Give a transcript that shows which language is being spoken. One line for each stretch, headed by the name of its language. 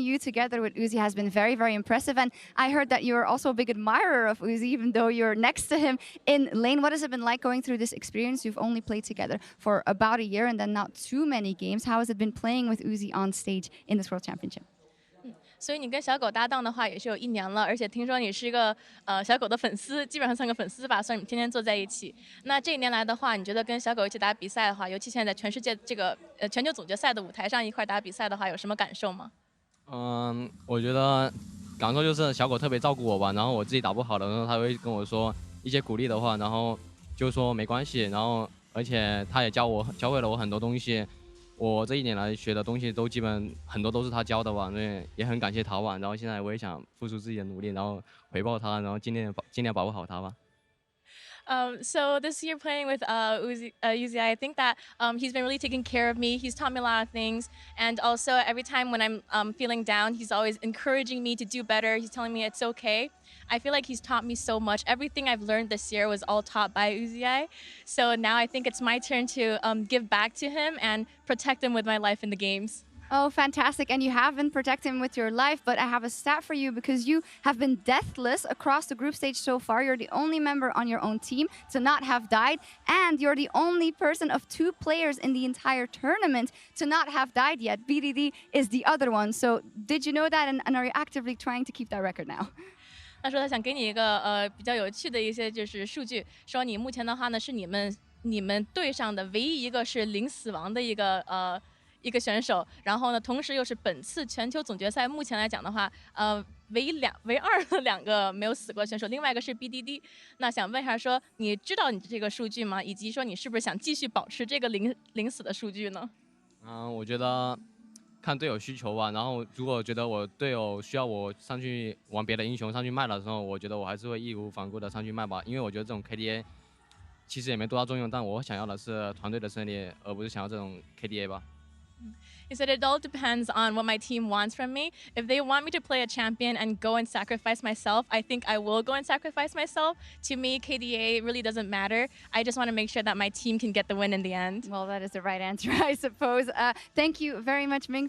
English: You together with Uzi has been very, very impressive. And I heard that you're also a big admirer of Uzi, even though you're next to him in lane. What has it been like going through this experience? You've only played together for about a year and then not too many games. How has it been playing with Uzi on stage in this World Championship?
Chinese: 所以你跟小狗搭档的话也是有1年了，而且听说你是一个小狗的粉丝，基本上算个粉丝吧，算你们天天坐在一起。那这1年来的话，你觉得跟小狗一起打比赛的话，尤其现在在全世界这个全球总决赛的舞台上一块打比赛的话，有什么感受吗？我觉得感受就是小狗特别照顾我吧，然后我自己打不好的时候，他会跟我说一些鼓励的话，然后就说没关系，然后而且他也教会了我很多东西，我这一年来学的东西都基本很多都是他教的吧，所以也很感谢他吧。然后现在我也想付出自己的努力，然后回报他，然后尽量保护好他吧。
English: So this year playing with Uzi, I think that he's been really taking care of me. He's taught me a lot of things. And also every time when I'm feeling down, he's always encouraging me to do better. He's telling me it's okay. I feel like he's taught me so much. Everything I've learned this year was all taught by Uzi. So now I think it's my turn to give back to him and protect him with my life in the games. Oh, fantastic. And you have been protecting him with your life, but I have a stat for you because you have been deathless across the group stage so far. You're the only member on your own team to not have died, and you're the only person of 2 players in the entire tournament to not have died yet. BDD is the other one. So did you know that, and are you actively trying to keep that record now?
Chinese: 他说他想给你一个比较有趣的一些就是数据，说你目前的话呢是你们队上的唯一一个是零死亡的一个选手，然后呢，同时又是本次全球总决赛目前来讲的话，唯二的2个没有死过选手，另外一个是 BDD。那想问一下说，你知道你这个数据吗？以及说你是不是想继续保持这个零死的数据呢？我觉得看队友需求吧。然后如果觉得我队友需要我上去玩别的英雄上去卖的时候，我觉得我还是会义无反顾的上去卖吧。因为我觉得这种 KDA 其实也没多大作用，但我想要的是团队的胜利，而不是想要这种 KDA 吧。
English: He said it all depends on what my team wants from me. If they want me to play a champion and go and sacrifice myself, I think I will go and sacrifice myself. To me, KDA really doesn't matter. I just want to make sure that my team can get the win in the end. Well, that is the right answer, I suppose. Thank you very much, Ming.